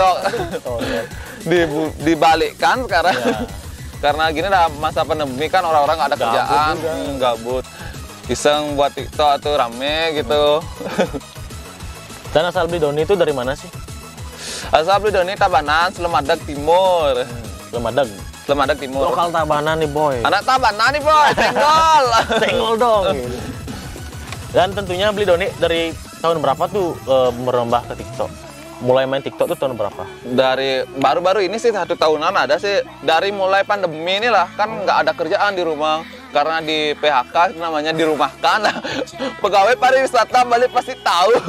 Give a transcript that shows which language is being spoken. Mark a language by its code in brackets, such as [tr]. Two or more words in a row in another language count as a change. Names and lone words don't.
[id] Tok. Oh, ya. Dibalikkan sekarang. Ya. Karena gini dah masa pandemi kan orang-orang nggak ada Gabut kerjaan, juga. gabut. Iseng buat TikTok tuh rame gitu. Dan asal Beli Doni itu dari mana sih? Asal Beli Doni Tabanan, Slemadeg Timur. Lemadag. Slemadeg Timur. Lokal Tabanan nih boy. Anak Tabanan nih boy, tenggol. Senggol dong. Gitu. Dan tentunya Beli Doni dari tahun berapa tuh merambah ke TikTok? Mulai main TikTok tuh tahun berapa? Dari baru-baru ini sih 1 tahunan ada sih. Dari mulai pandemi inilah kan nggak ada kerjaan di rumah. Karena di PHK namanya dirumahkan. Pegawai pariwisata Bali pasti tahu.